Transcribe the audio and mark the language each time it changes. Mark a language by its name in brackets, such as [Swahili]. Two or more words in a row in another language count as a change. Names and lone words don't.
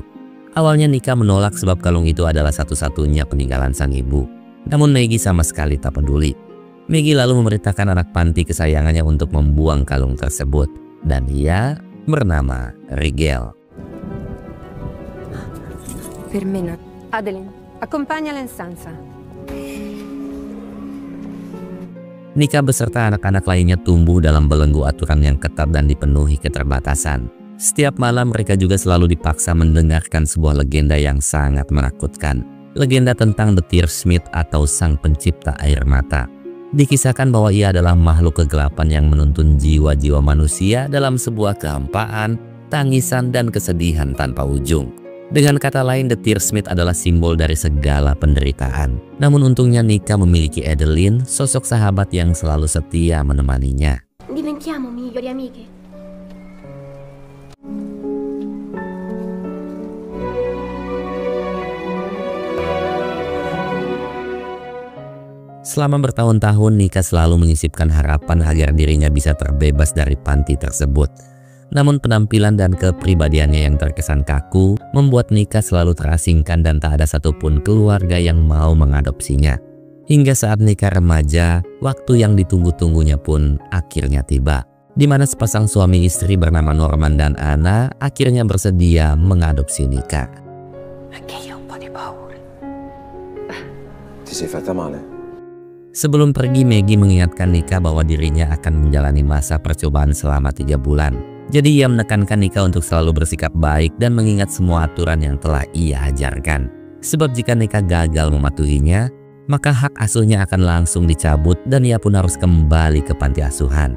[Indonesian] Awalnya Nika menolak sebab kalung itu adalah satu-satunya peninggalan sang ibu. Namun Maggie sama sekali tak peduli. Maggie lalu memerintahkan anak panti kesayangannya untuk membuang kalung tersebut. Dan ia bernama Rigel. [Italian] Firmina, Adeline, accompagnala in stanza. [Indonesian] Nika beserta anak-anak lainnya tumbuh dalam belenggu aturan yang ketat dan dipenuhi keterbatasan. Setiap malam mereka juga selalu dipaksa mendengarkan sebuah legenda yang sangat menakutkan. Legenda tentang The Tearsmith atau sang pencipta air mata. Dikisahkan bahwa ia adalah makhluk kegelapan yang menuntun jiwa-jiwa manusia dalam sebuah kehampaan, tangisan, dan kesedihan tanpa ujung. Dengan kata lain, The Tearsmith adalah simbol dari segala penderitaan. Namun untungnya Nika memiliki Adeline, sosok sahabat yang selalu setia menemaninya. [Italian] Diventiamo migliori amiche. [Indonesian] Selama bertahun-tahun, Nika selalu menyisipkan harapan agar dirinya bisa terbebas dari panti tersebut. Namun penampilan dan kepribadiannya yang terkesan kaku membuat Nika selalu terasingkan dan tak ada satupun keluarga yang mau mengadopsinya. Hingga saat Nika remaja, waktu yang ditunggu-tunggunya pun akhirnya tiba, di mana sepasang suami istri bernama Norman dan Anna akhirnya bersedia mengadopsi Nika. [Italian] Anche io un po' di paura. Ti sei fatta male? [Indonesian] Sebelum pergi, Maggie mengingatkan Nika bahwa dirinya akan menjalani masa percobaan selama 3 bulan. Jadi ia menekankan Nika untuk selalu bersikap baik dan mengingat semua aturan yang telah ia ajarkan. Sebab jika Nika gagal mematuhinya, maka hak asuhnya akan langsung dicabut dan ia pun harus kembali ke panti asuhan.